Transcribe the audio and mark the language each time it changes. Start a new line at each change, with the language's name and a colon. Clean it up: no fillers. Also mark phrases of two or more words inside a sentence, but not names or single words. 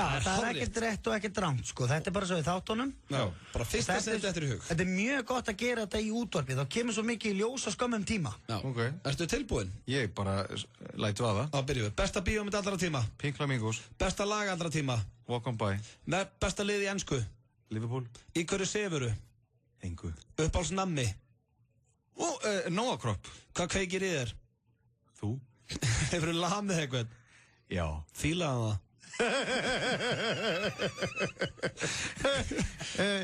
Icelandic: Já, það er ekkert rétt og ekkert rangt, sko. Þetta er bara svo í þáttunum. Já, bara fyrsta sem þetta er í hug. Þetta er mjög gott að gera þetta í útvarpi. Þá kemur svo mikið í ljós á skömmum tíma. Já, ertu tilbúinn? Ég bara lætu að það. Þá byrjum við. Besta bíómynd allra tíma? Pink Flamingos. Besta lag allra tíma? Walk on by. Besta lið í ensku? Liverpool. Í hverju sefuru? Engu. Uppáhaldsnammi? Nóa Kropp. Hvað kveikir í þér? Þú. Hefurðu lamið eitthvað? Já. Fílaði það?